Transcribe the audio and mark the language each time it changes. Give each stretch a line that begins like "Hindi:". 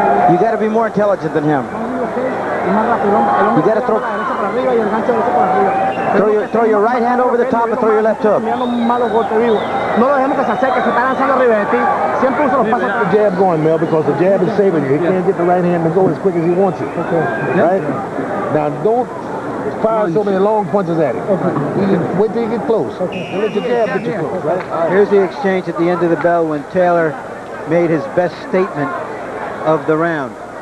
English: You got to be more intelligent than him. You got to throw your right hand over the top and throw your left hook.
Spanish: No lo dejemos que se acerque, se está lanzando arriba de ti. Siempre usa los pasos.
English: Keep the jab going, Mel, because the jab is saving you. He can't get the right hand to go as quick as he wants it. Okay. Right? Now, don't fire so many long punches at him. Okay. Wait till you get close. Okay. And let your jab get you close, right? Here's the exchange at the end of the bell when Taylor made his best statement of the round.